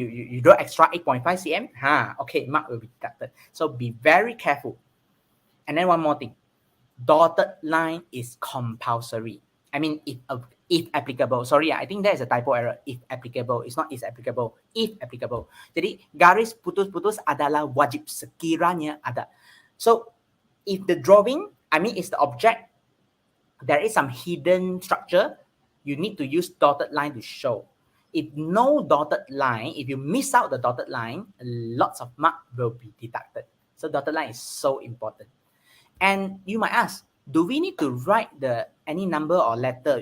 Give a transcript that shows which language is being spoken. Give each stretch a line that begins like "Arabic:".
English: You draw extra 8.5 cm. Okay, mark will be deducted. So be very careful. And then one more thing, dotted line is compulsory. I mean, if applicable. Sorry, I think there is a typo error. If applicable, it's not is applicable. If applicable.
Malay: Jadi garis putus-putus adalah wajib sekiranya ada.
English: So if the drawing, is the object, there is some hidden structure, you need to use dotted line to show. If no dotted line, if you miss out the dotted line, lots of mark will be deducted. So dotted line is so important. And you might ask, do we need to write any number or letter?